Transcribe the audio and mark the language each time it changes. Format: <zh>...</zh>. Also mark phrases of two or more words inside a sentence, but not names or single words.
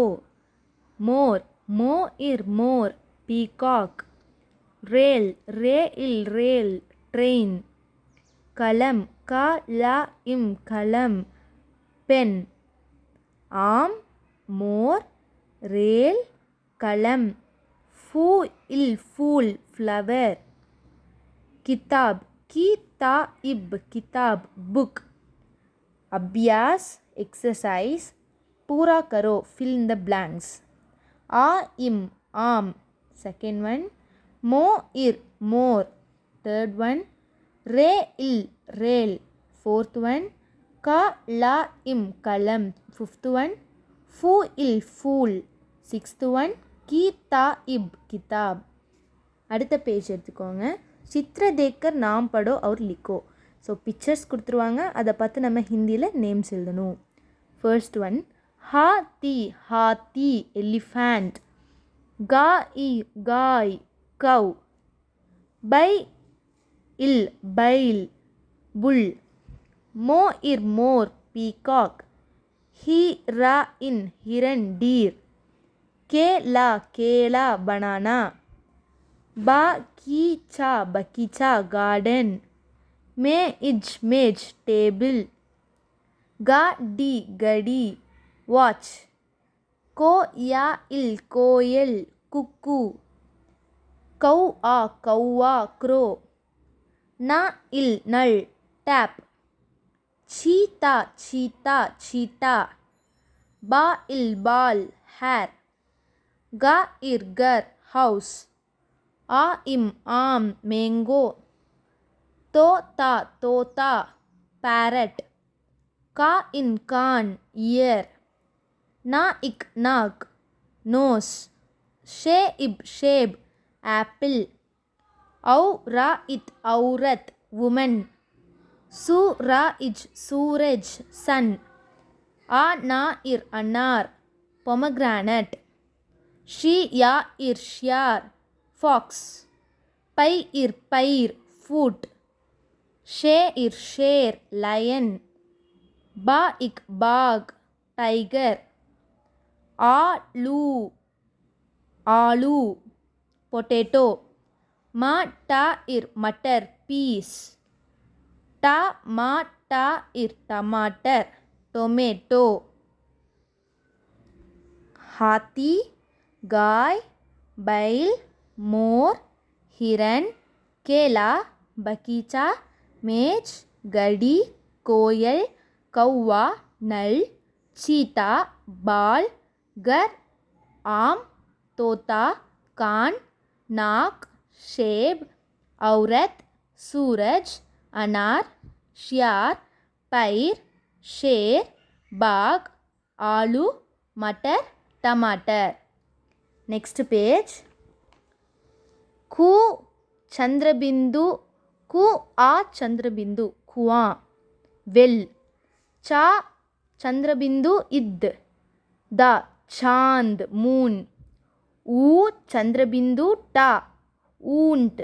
<hi>मोर, मो इर मोर, peacock. रेल, रे इल रेल, train. कलम, क ला इम कलम, pen. आम, मोर, रेल, कलम. फूल फूल फ्लावर. किताब, किताब किताब बुक. अभ्यास एक्सरसाइज. पूरा करो</hi> <en>fill in the blanks.</en> <hi>आ इम आम</hi> <en>second one.</en> <hi>मो इर मोर</hi> <en>third one.</en> <hi>रे इल रेल</hi> <en>fourth one.</en> <hi>का ला इम कलम</hi> <en>fifth one.</en> <hi>फू इल फूल</hi> <en>sixth one.</en> <hi>किता इब किताब.</hi> <ta>அடுத்த பேஜ் எடுத்துக்கோங்க.</ta> <hi>चित्र देखकर नाम पढ़ो और लिखो.</hi> <en>so pictures</en> <ta>கொடுத்துருவாங்க, அதை பார்த்து நம்ம ஹிந்தியில் நேம்ஸ் எழுதணும்.</ta> <en>first one</en> <hi>हाथी, हाथी</hi> <en>elephant.</en> <hi>गाय, गाय cow. बै इल बैल bull. मो इर मोर peacock. हीरा इन हिरन deer. केला, केला बनाना. बागीचा, बगीचा गार्डन. मेज, मेज टेबल. गाड़ी, गड़ी वॉच. कोयल, कोयल कुकू. कौआ, कौआ क्रो. नल, नल टैप. चीता, चीता चीटा. बाल, बाल hair. गा इर घर हाउस. आ इम आम मैंगो. तोता, तोता पैरट. का इन कान ईयर. ना इक नाक नोस. शेब, शेब एप्पल. औ रा इत औरत वुमन. सू रा इज सूरज सन. आ ना इर अनार pomegranate. शी या इर श्यार फॉक्स. पै इर पैर फूट. शे इर शेर लायन. बा इक बाग टाइगर. आलू, आलू पोटैटो. मा टा इर मटर पीस. टा मा टा इर टमाटर टोमेटो. हाथी, गाय, बैल, मोर, हिरन, केला, बगीचा, मेज, गड़ी, कोयल, कौवा, नल, चीता, बाल, घर, आम, तोता, कान, नाक, शेब, औरत, सूरज, अनार, श्यार, पैर, शेर, बाग, आलू, मटर, टमाटर. नेक्स्ट पेज. कु चंद्रबिंदु. कु आ चंद्रबिंदु कुआं वेल. चा चंद्रबिंदु इद द चांद मून. ऊ चंद्रबिंदु टा ऊंट.</hi>